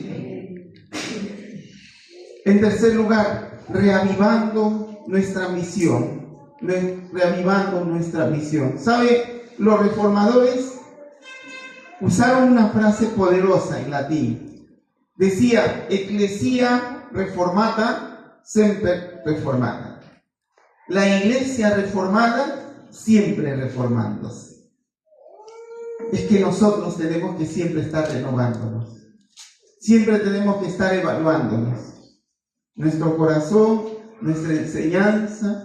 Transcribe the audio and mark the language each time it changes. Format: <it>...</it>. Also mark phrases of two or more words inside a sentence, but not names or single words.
<es>En tercer lugar, reavivando nuestra misión. Reavivando nuestra misión. ¿Sabe? Los reformadores usaron una frase poderosa en latín. Decía,</es> <la>Ecclesia reformata, semper reformata.</la> <es>La iglesia reformada, siempre reformándose. Es que nosotros tenemos que siempre estar renovándonos. Siempre tenemos que estar evaluándonos. Nuestro corazón, nuestra enseñanza.</es>